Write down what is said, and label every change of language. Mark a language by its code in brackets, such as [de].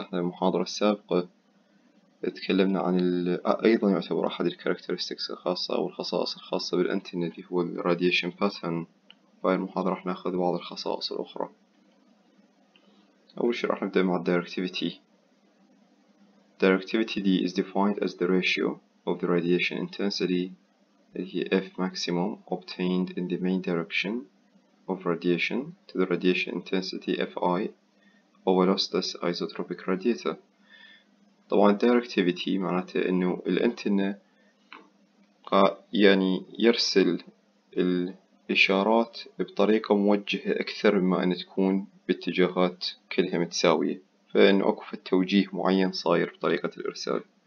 [ar] احنا المحاضرة السابقة تكلمنا عن أيضا يعتبر أحد الكاركترستكس الخاصة أو الخصائص الخاصة بالانتنا اللي هو الراديشن باترن. في هذه المحاضرة راح ناخذ بعض الخصائص الأخرى. أول شيء راح نبدأ مع الدايركتيفيتي. [en] Directivity is defined as the ratio of the radiation intensity F maximum obtained in the main direction of radiation to the radiation intensity Fi of a lossless isotropic radiator. [ar] طبعا directivity معناته إنه الانتنة يعني يرسل الإشارات بطريقة موجهة أكثر مما أن تكون باتجاهات كلها متساوية، فإنه أكو توجيه معين صاير بطريقة الإرسال.